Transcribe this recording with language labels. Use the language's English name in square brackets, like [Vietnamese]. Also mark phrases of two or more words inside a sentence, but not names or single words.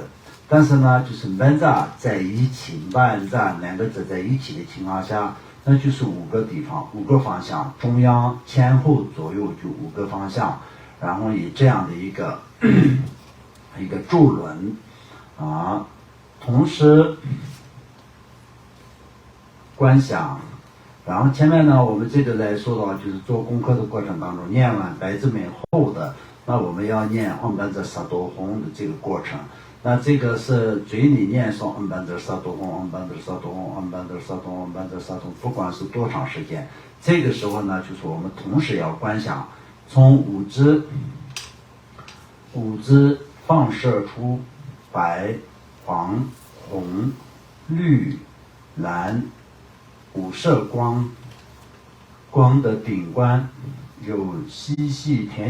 [Chinese] 但是呢，就是 Banza 在一起 ，Banza 2个字在一起的情况下，那就是5个地方，5个方向，中央、前后、左右就5个方向，然后以这样的一个一个咒轮同时观想。然后前面呢，我们这个来说到，就是做功课的过程当中，念完白字眉后的，那我们要念 [Sanskrit] Om Banza Sato Hum [Chinese] 的这个过程。那这个是嘴里念诵 [Sanskrit] Om Banza Sato Hum，Om Banza Sato Hum，Om Banza Sato Hum，Om Banza Sato Hum， [Chinese] 不管是多长时间，这个时候呢，就是我们同时要观想，从五支放射出白、黄、红、绿、蓝5色光的顶端有嬉戏天